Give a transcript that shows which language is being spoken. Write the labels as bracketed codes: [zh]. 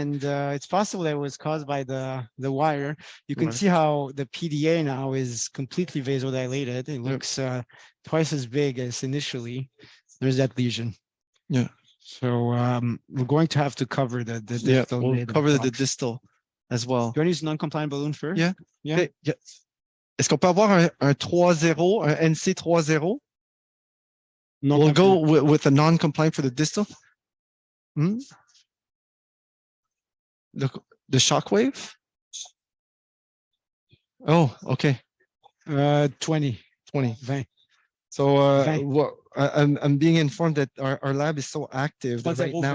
[en] And it's possible that it was caused by the wire. You can see how the PDA now is completely vasodilated. It looks twice as big as initially. There's that lesion. Yeah. So we're going to have to cover the distal. We'll cover the distal as well. Do you want to use non-compliant balloon first? Yeah. Yeah. Okay. Yeah. [fr] Est-ce qu'on peut avoir un 3.0, un NC 3.0? [en] We'll go with a non-compliant for the distal. The shockwave. Oh, okay. 20. 20. So I'm being informed that our lab is so active that right now